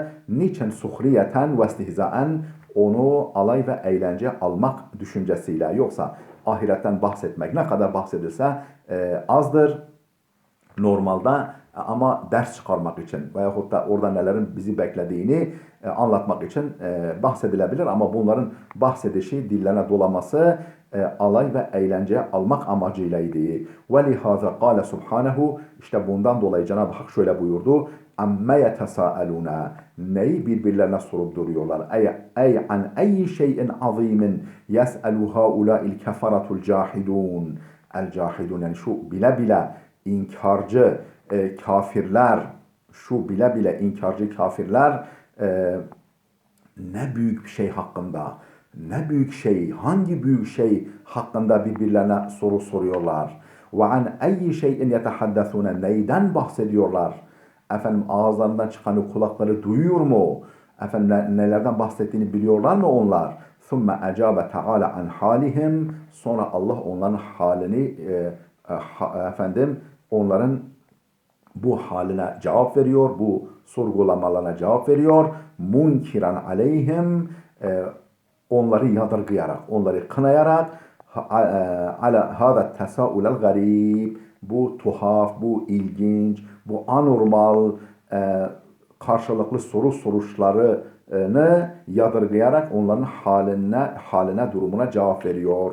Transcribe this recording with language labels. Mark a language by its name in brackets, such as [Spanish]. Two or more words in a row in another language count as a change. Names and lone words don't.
[Turkish] Niçin [Arabic] سخرية واستهزاء, [Turkish] onu alay ve eğlence almak düşüncesiyle, yoksa ahiretten bahsetmek ne kadar bahsedilse azdır normalde, ama ders çıkarmak için veyahut da orada nelerin bizi beklediğini anlatmak için bahsedilebilir, ama bunların bahsedişi, dillerine dolaması alay ve eğlence almak amacıylaydı. [Arabic] وَلِهَذَا قَالَ سُبْحَانَهُ, [Turkish] işte bundan dolayı Cenab-ı Hak şöyle buyurdu: [Arabic] اَمَّ يَتَسَاءَلُونَ, [Turkish] neyi birbirlerine sorup duruyorlar? [Arabic] اَيْ عَنْ اَيِّ شَيْءٍ عَظِيمٍ يَسْأَلُ هَؤُلَاءِ الْكَفَرَةُ الْجَاحِدُونَ. [Turkish] El-cahidun, yani şu bile bile inkarcı kafirler, ne büyük bir şey hakkında, hangi büyük şey hakkında birbirlerine soru soruyorlar. [Arabic] وعن أي شيء يتحدثون, [Turkish] neyden bahsediyorlar? Efendim ağızlarından çıkanı kulakları duyuyor mu? Efendim nelerden bahsettiğini biliyorlar mı onlar? [Arabic] ثُمَّ أَجَابَ تَعَالَ عَنْ حَالِهِمْ. [Turkish] Sonra Allah onların halini efendim onların bu haline cevap veriyor, bu sorgulamalarına cevap veriyor. [Arabic] منكرا عليهم, [Turkish] onları yadırgayarak, onları kınayarak, [Arabic] على هذا التساؤل الغريب, [Turkish] bu tuhaf, bu ilginç, bu anormal karşılıklı soru soruşlarını yadırgayarak onların haline durumuna cevap veriyor.